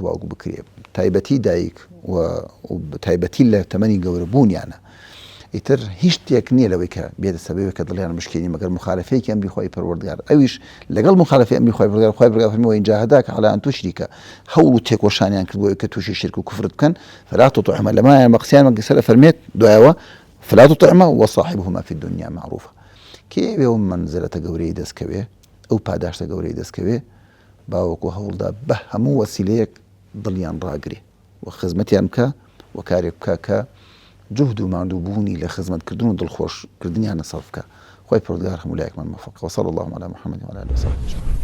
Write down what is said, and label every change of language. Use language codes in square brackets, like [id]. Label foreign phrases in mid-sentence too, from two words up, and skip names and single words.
[ckb] باوک بکرێ تایبەتی دایک و تایبەتی لە تەمەنی گەورە بوونیانە ئیتر هیچ شتێک نییە لەوەی کە بێتە سەبەبێک کە دڵیان مشکێنی مەگەر مخالفەیەکی ئەمری خۆی پەروەردگار ئەویش لەگەڵ مخالفەی ئەمری خۆی پەروەردگار خۆی پەروەردگار فەرمووە [ar] ئین جاهداک عەلی ئەن توشریکە [ckb] هەوڵ و تێکۆشانیان کردبووە کە تووشی شرک و کوفر بکەن [ar] فلا تطعهما [ckb] لەمایان بە قسەیان سەر فەرمێت دوایەوە [ar] فلا تطعهما وصاحبهما في الدنيا معروفة [ckb] کێوێ و منزلەتە گەورەی دەستکەوێ ئەو پاداشتە گەورەی دەستکەوێ باوەکو هەوڵدا بە هەموو وەسیلەیەک دڵیان ڕاگرێ و خزمەتیان بکە و کارێک بکە کە جهد و ماندووبوونی لە خزمەتکردن و دڵخۆشکردنیان سەرف بکە. خۆی پەروەردگار هەموو لایەکمان موفق. [ar] وصلى الله على محمد وعلى آله وصحبه أجمعين.